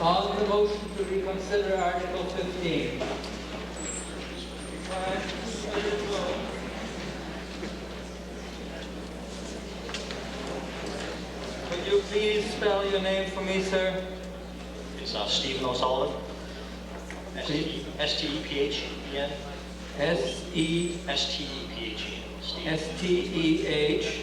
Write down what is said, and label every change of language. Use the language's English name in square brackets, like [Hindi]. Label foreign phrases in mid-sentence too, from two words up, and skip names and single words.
[English] On the motion to reconsider Article 15. Could you please spell your name for me, sir? It's Stephen O'Sullivan. S-T-E-P-H-E-N. S-E... S-T-E-P-H-E-N. Stephen. S-T-E-H...